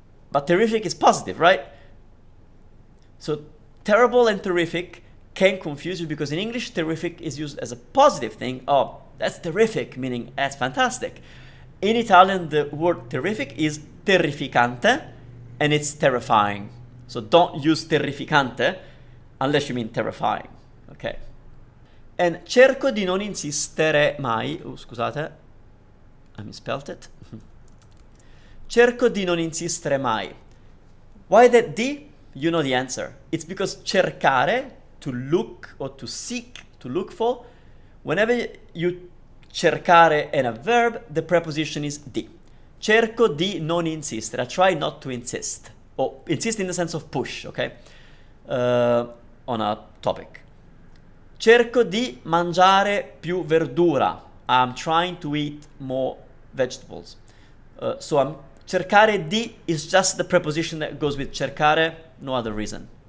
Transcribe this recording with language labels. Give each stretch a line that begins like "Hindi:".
English: But terrific is positive, right? So terrible and terrific can confuse you, because in English terrific is used as a positive thing. Oh, that's terrific, meaning that's fantastic. In Italian, the word terrific is terrificante, and it's terrifying. So don't use terrificante unless you mean terrifying, okay?
Italian: And cerco di non insistere mai.
English: Scusate, I misspelled it.
Italian: Cerco di non insistere mai.
English: Why that di? You know the answer. It's because cercare, to look or to seek, to look for, whenever you cercare in a verb, the preposition is di.
Italian: Cerco di non insistere.
English: I try not to insist. Or insist in the sense of push, okay? On a topic.
Italian: Cerco di mangiare più verdura.
English: I'm trying to eat more vegetables. So cercare di is just the preposition that goes with cercare, no other reason.